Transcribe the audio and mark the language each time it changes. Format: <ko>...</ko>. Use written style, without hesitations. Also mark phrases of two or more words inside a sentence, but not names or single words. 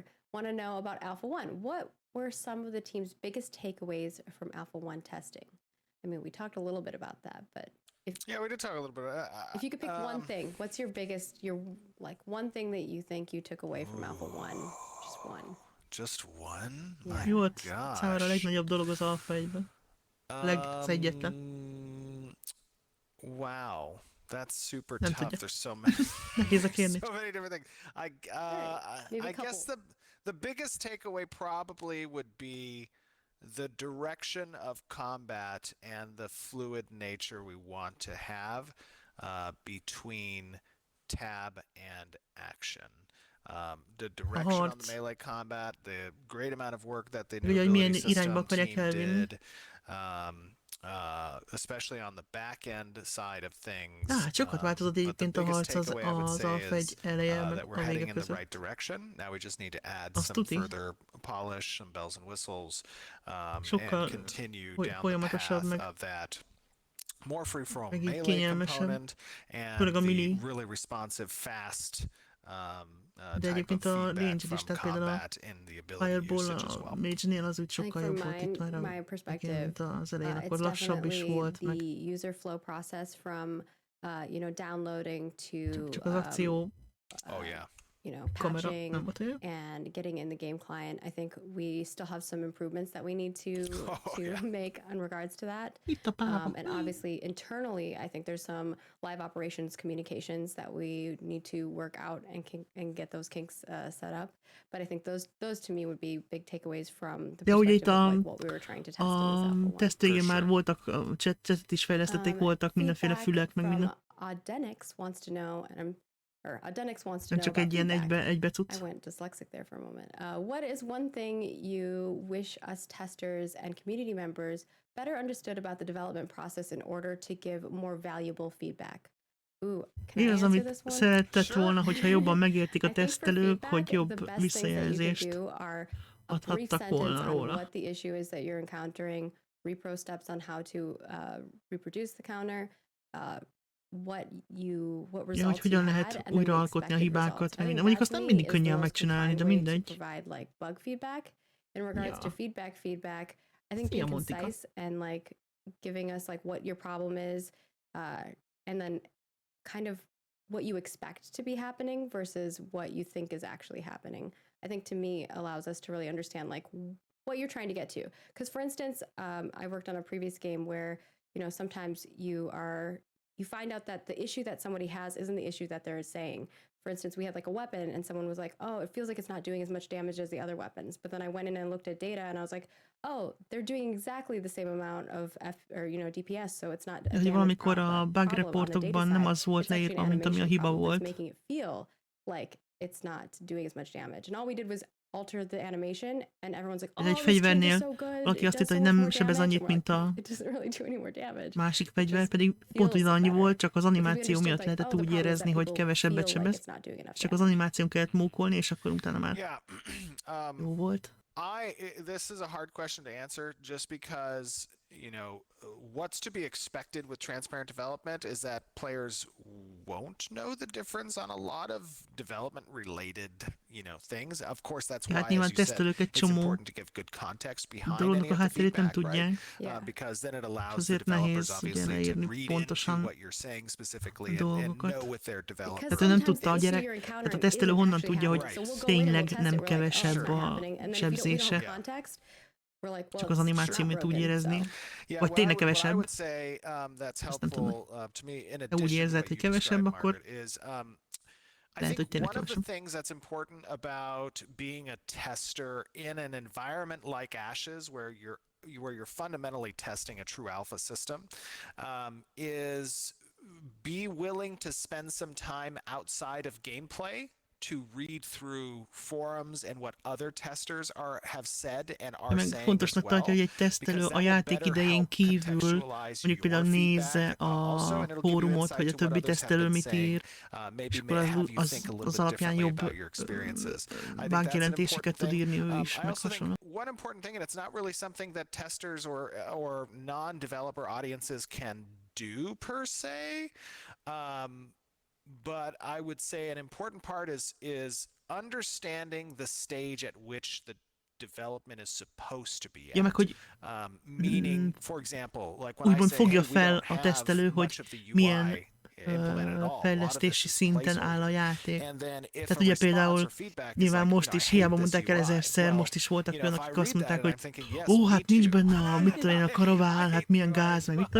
<en>Want to know about Alpha 1. What were some of the team's biggest takeaways from Alpha 1 testing? I mean, we talked a little bit about that, but we did talk a little bit. If you could pick one thing, what's your one thing that you think you took away from Alpha 1? Just one. Just one? Yeah.</en> <hu>Mi volt számára a legnagyobb dolog az Alpha 1-ben? Az egyetlen.</hu> <en>Wow. That's super tough. There's so many different things. I guess the biggest takeaway probably would be the direction of combat and the fluid nature we want to have between tab and action. The direction on the melee combat, the great amount of work that the new ability system team did. Especially on the back end side of things.</en> <hu>Sokat változott egyébként a harc az Alpha 1 eleje,</hu> <en>that we're heading in the right direction. Now we just need to add some further polish, some bells and whistles, and continue down the path of that more free-for-all melee component and the really responsive, fast</en> <hu>de egyébként a range is, tehát például a Fireball a Mage-nél az úgy sokkal jobb volt itt már megint az elején, akkor lassabb is volt.</hu> <en>Meg the user flow process from, downloading to</en> <hu>csak az akció</hu> <en>patching and getting in the game client. I think we still have some improvements that we need to make in regards to that. And obviously internally, I think there's some live operations communications that we need to work out and get those kinks set up. But I think those to me would be big takeaways from the perspective of what we were trying to test in this</en> <hu>tesztvége már voltak, chat is fejlesztették, voltak mindenféle fülek, meg minden.</hu> <en>Adenix wants to know, Adenix wants to know</en> <hu>csak egy ilyen egybe cucc.</hu> <en>I went dyslexic there for a moment. What is one thing you wish us testers and community members better understood about the development process in order to give more valuable feedback? Can I answer this one?</en> <hu>Szeretett volna, hogyha jobban megértik a tesztelők, hogy jobb visszajelzést adhattak volna róla.</hu> <en>What the issue is that you're encountering, repro steps on how to reproduce the counter, what results</en> <hu>hogy hogyan lehet újraalkotni a hibákat, meg minden. Mondjuk azt nem mindig könnyen megcsinálni, de mindegy.</hu> <en>Provide like bug feedback. In regards to feedback, I think being concise and like giving us like what your problem is, and then kind of what you expect to be happening versus what you think is actually happening. I think to me allows us to really understand like what you're trying to get to. Because for instance, I worked on a previous game where, sometimes you are you find out that the issue that somebody has isn't the issue that they're saying. For instance, we had like a weapon and someone was like, oh, it feels like it's not doing as much damage as the other weapons. But then I went in and looked at data and I was like, oh, they're doing exactly the same amount of DPS, so it's not a</en> <hu>valamikor a bug reportokban nem az volt leírva, mint ami a hiba volt.</hu> <en>Making it feel like it's not doing as much damage. And all we did was alter the animation, and everyone's like, oh,</en> <hu>egy fegyvernél valaki azt hitt, hogy nem sebez annyit, mint a másik fegyver, pedig pont ugyanannyi volt, csak az animáció miatt lehetett úgy érezni, hogy kevesebbet sebez. Csak az animáción kellett mókolni, és akkor utána már jó volt.</hu> <en>This is a hard question to answer just because, you know, what's to be expected with transparent development is that players won't know the difference on a lot of development related, you know, things. Of course, that's why, as you said, it's important to give good context behind any of the feedback, right? Because then it allows the developers obviously to read into what you're saying specifically and know with their development.</en> <hu>Tehát ő nem tudta a gyerek, tehát a tesztelő honnan tudja, hogy tényleg nem kevesebb a sebzése. Csak az animáció miatt úgy érezni. Vagy tényleg kevesebb. Azt nem tudom. De úgy érzed, hogy kevesebb, akkor lehet, hogy tényleg kevesebb.</hu> <en>One of the things that's important about being a tester in an environment like Ashes, where you're fundamentally testing a true alpha system, is be willing to spend some time outside of gameplay to read through forums and what other testers have said and are saying as well.</en> <hu>Fontosnak tartja, hogy egy tesztelő a játék idején kívül mondjuk például nézze a fórumot, hogy a többi tesztelő mit ír, és akkor az alapján jobb bugjelentéseket tud írni ő is, meg hasonló.</hu> <en>One important thing, and it's not really something that testers or non-developer audiences can do per se, but I would say an important part is understanding the stage at which the development is supposed to be at.</en> <hu>Meg, hogy</hu> <en>meaning, for example, like when I</en> <hu>úgymond</hu> <en>say,</en> <hu>fogja</hu> <en>hey,</en> <hu>fel a tesztelő, hogy milyen fejlesztési szinten áll a játék. Tehát ugye például nyilván most is hiába mondták el 1000-szer, most is voltak olyanok, akik azt mondták, hogy ó, hát nincs benne a, mit tudom én, a Caravan, hát milyen gáz, meg mit tudom.</hu>